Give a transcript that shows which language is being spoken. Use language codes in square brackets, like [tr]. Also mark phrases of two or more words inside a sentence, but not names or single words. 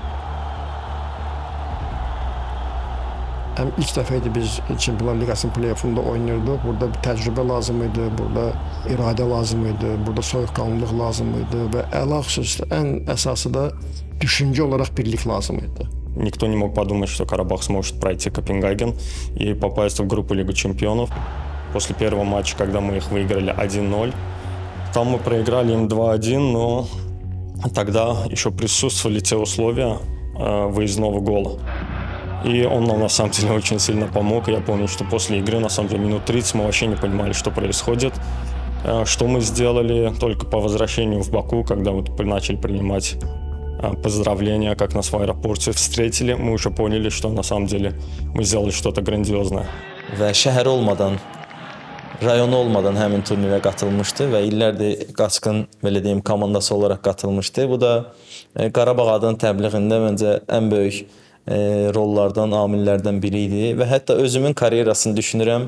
[az] İlk dəfə idi biz Çempionlar Liqasının play-offunda oynayırdıq. Burada bir təcrübə lazım idi, burada iradə lazım idi, burada soyuqqanlılıq lazım idi və əlaqəxüsus ən əsası da düşüncə olaraq birlik lazım idi. [ru] Никто не мог подумать, что Карабах сможет пройти Копенгаген и попасть в группу Лиги чемпионов. После первого матча, когда мы их выиграли 1-0, там мы проиграли им 2-1, но тогда еще присутствовали те условия выездного гола. И он нам на самом деле очень сильно помог. Я помню, что после игры, на самом деле, минут 30 мы вообще не понимали, что происходит. Что мы сделали только по возвращению в Баку, когда вот начали принимать поздравления, как нас в аэропорте встретили, мы уже поняли, что на самом деле мы сделали что-то грандиозное. [az] Və şəhər olmadan, rayonu olmadan həmin turnirə qatılmışdı və illərdir Qaçqın, belə deyim, komandası olaraq qatılmışdı. Bu da Qarabağ adının təbliğində məncə ən böyük rollardan, amillərdən biri idi və hətta özümün karyerasını düşünürəm.